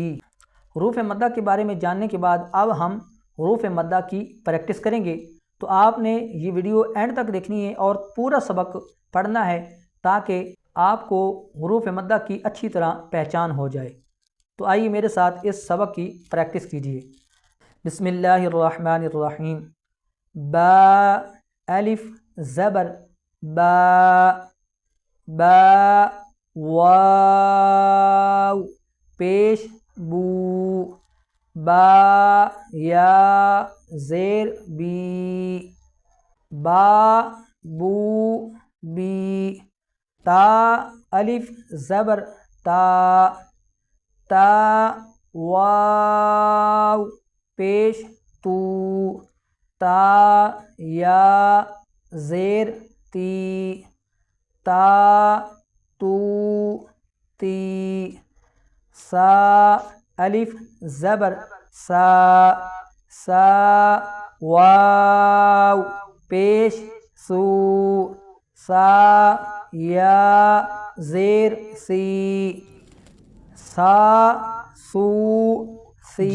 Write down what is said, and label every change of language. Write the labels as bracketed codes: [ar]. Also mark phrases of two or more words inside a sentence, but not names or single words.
[ur] حروف مدہ کے بارے میں جاننے کے بعد اب ہم حروف مدہ کی پریکٹس کریں گے۔ تو آپ نے یہ ویڈیو اینڈ تک دیکھنی ہے اور پورا سبق پڑھنا ہے تاکہ آپ کو حروف مدہ کی اچھی طرح پہچان ہو جائے۔ تو آئیے میرے ساتھ اس سبق کی پریکٹس کیجیے۔ [ar] بسم اللہ الرحمن الرحیم۔ [ur] با الف زبر با، با واو پیش بو، با یا زیر بی، با بو بی۔ تا الف زبر تا، تا واو پیش تو، تا یا زیر تی، تا تو تی۔ سا الف زبر سا، سا واو پیش سو، سا یا زیر سی، سا سو سی۔